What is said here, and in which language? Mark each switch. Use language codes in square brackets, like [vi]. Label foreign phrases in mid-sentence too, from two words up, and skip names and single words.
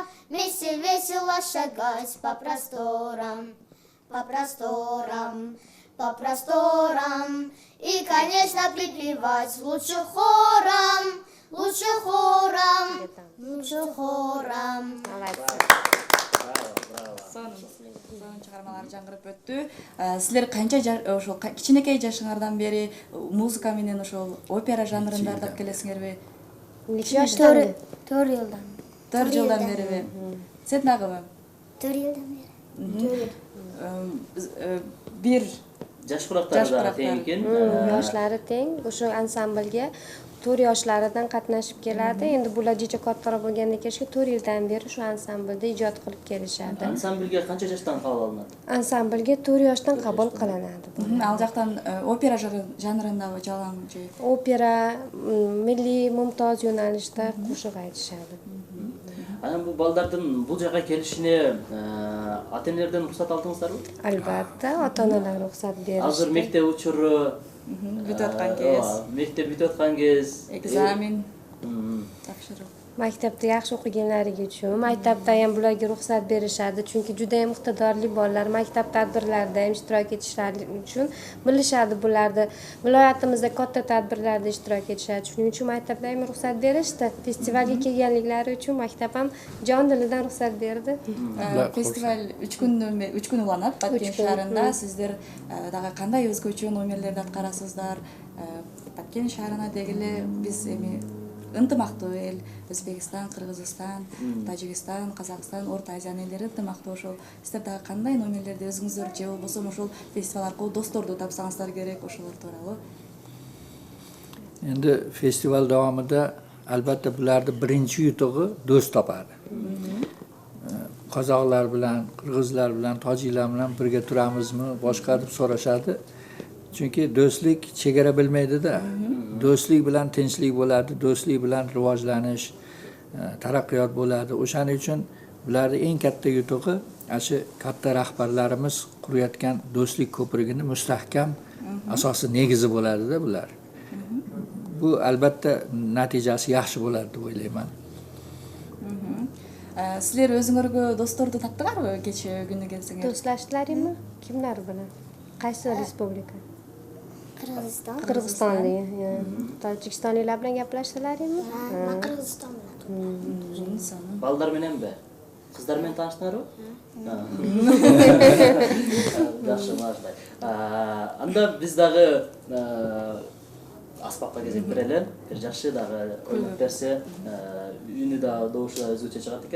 [ru] Вместе весело шагать по просторам, по просторам, по просторам. И, конечно, припевать лучше хором, лучше хором, лучше хором. [ky] Сонун чыгармалар жаңырып өттү. Силер канча ошол кичинекей жашыңардан бери музыка менен ошол опера жанрында ырдап келесиңерби? [uz] Necha yoshdan? 4 yildan. [ky] 4 жылдан бериби? Сен дагыбы? [uz] 4 yildan beri. [ky] Бир Жаш курактары да тең экен. [uz] Yoshlari teng. O'sha ansamblga 4 yoshlaridan qatnashib keladi. Endi bular jicha kattaroq bo'lgandan keyin 4 yildan beri shu ansamblda ijod qilib kelishadi. [ky] Ансамбльге канча жаштан кабыл алынат? [uz] Ansamblga 4 yoshdan qabul qilinadi. [ky] ал жактан опера жанрындагы жалаң же? [uz] Opera, milliy mumtoz yo'nalishda qo'shiq aytishadi. [ky] Анан бул балдардын бул жака келишине ата-энелерден уруксат алдыңыздарбы? Albatta, ota-onalar ruxsat berishdi. Азыр мектеп учуру бүтүп аткан кез, мектеп бүтүп аткан кез, экзамен тапшыруу. [uz] Maktabda yaxshi o'qiganlari uchun maktabda ham bularga ruxsat berishadi, chunki juda ham iqtidorli bolalar maktab tadbirlarida ham ishtirok etishlari uchun bilishadi bularni. Viloyatimizda katta tadbirlarda ishtirok etishadi. Shuning uchun maktabda ham ruxsat berishdi. Festivalga kelganliklari uchun maktab ham jon dilidan ruxsat berdi. [ky] Festival 3 kun уланат Баткен шаарында. Сиздер дагы кандай өзгөчө номерлерди аткарасыздар? Баткен шаарына дегеле биз эми ынтымактуу эл, Өзбекстан, Кыргызстан, Тажикстан, Казакстан, Орто Азиянын элдери ынтымактуу. Ошол сиздер дагы кандай номерлерди өзүңүздөр же болбосо ошол фестиваль аркылуу досторду тапсаңыздар керек, ошолор тууралуу? [uz] Endi festival davomida albatta bularni birinchi yutug'i do'st topadi. Qozoqlar bilan, qirg'izlar bilan, tojiklar bilan birga turamizmi, boshqa deb so'rashadi. Chunki do'stlik chegara bilmaydi-da. Do'stlik bilan tinchlik bo'ladi, do'stlik bilan rivojlanish, taraqqiyot bo'ladi. O'shaning uchun bularning eng katta yutug'i shu katta rahbarlarimiz qurayotgan do'stlik ko'prigini mustahkam asosi negizi bo'ladi-da bular. Bu albatta natijasi yaxshi bo'ladi deb o'ylayman. [ky] Sizler өзүңөргө досторду таптыңарбы кече күнү келсеңер? [uz] Do'stlashdinglarmi? Kimlar bilan? Qaysi respublika? Qirg'iziston. Qirg'izistonlik, Tojikistonliklar bilan gaplashdinglarmi? Men Qirg'iziston bilan. [ky] Балдар мененби? Кыздар менен тааныштыңарбы? Жакшы, маждай. Анда биз дагы аспапка кезек берели. Бир жакшы дагы ойлоп берсе, үнү да добушу да өзгөчө чыгат экен.